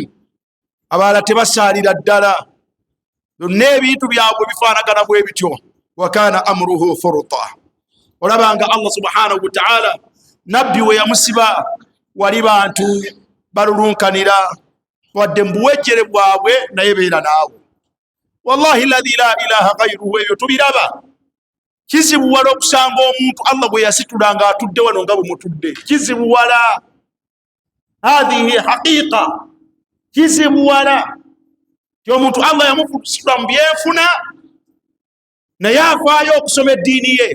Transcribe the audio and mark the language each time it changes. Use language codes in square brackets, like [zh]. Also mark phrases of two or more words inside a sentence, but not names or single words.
[lg] Abalala tebasaalira ddala. Byonna ebintu byabwe bifaanagana bwe bityo. [ar] وكان أمره فرطا. [lg] Olabanga [ar] الله سبحانه وتعالى [lg] nabbi we yamusiba wali bantu balulunkanira wadde mbuwejjere bwabwe naye beera naawe. [ar] والله الذي لا إله غيره, [lg] ebyo tubiraba. Kizibuwala okusanga omuntu Allah bwe yasitula nga atudde wano nga bwe mutudde. Kizibuwala. [ar] هذه حقيقة. [lg] Kizibuwala ti omuntu Allah yamusitula mu byenfuna naye afaayo okusoma eddiini ye.